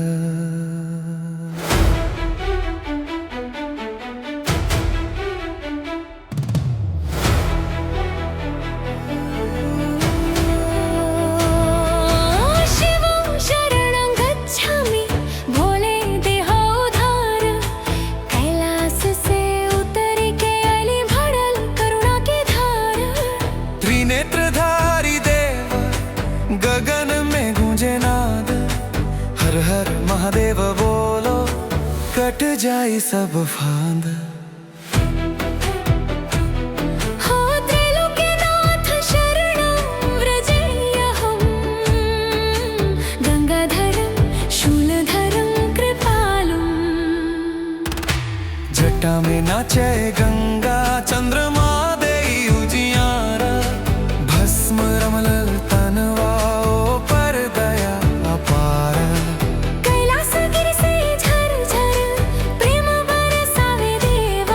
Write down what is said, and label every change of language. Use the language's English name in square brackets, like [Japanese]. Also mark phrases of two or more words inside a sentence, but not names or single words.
[Sanskrit] शिवं शरणं गच्छामि, [Bhojpuri] भोले देहो उद्धार। कैलाश से उतर के अली भरल करुणा की धार। त्रिनेत्रधारी देव गगन में गूंजे नाद, हर हर महादेव बोलो कट जाई सब फांद। [Sanskrit] हो त्रैलोक्यनाथ शरणं व्रजेयहं, गंगाधरं शूलधरं कृपालुं। [Bhojpuri] जटा में नाचे गंगा, चंद्रमा देई उजियारा। भस्म रमलल तनवा, ओ पर दया अपार। कैलासगिरि से झरझर प्रेम बरसावे देवा।